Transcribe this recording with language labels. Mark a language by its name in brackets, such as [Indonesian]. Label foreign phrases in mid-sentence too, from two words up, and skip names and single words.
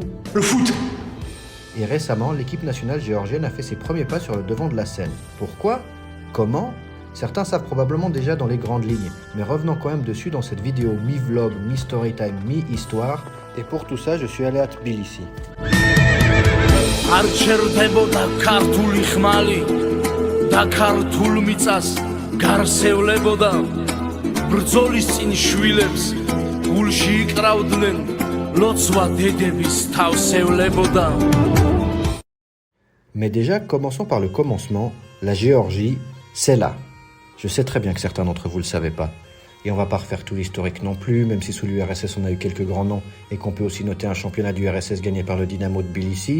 [French] Le foot. et récemment, l'équipe nationale géorgienne a fait ses premiers pas sur le devant de la scène. Pourquoi? Comment? Certains savent probablement déjà dans les grandes lignes, mais revenons quand même dessus dans cette vidéo mi-vlog, mi-storytime, mi-histoire. Et pour tout ça, je suis allé à Tbilissi. [Georgian] არ ჩერდებოდა ქართული ხმალი და ქართულ მიწას გარსევლებოდა ბრძოლის წინ შვილებს გულში იკრავდნენ ლოცვა დედების თავსევლებოდა. [French] Mais déjà, commençons par le commencement. La Géorgie, c'est là. Je sais très bien que certains d'entre vous ne le savaient pas. Et on va pas refaire tout l'historique non plus, même si sous l'URSS on a eu quelques grands noms et qu'on peut aussi noter un championnat du RSS gagné par le Dynamo de Tbilissi.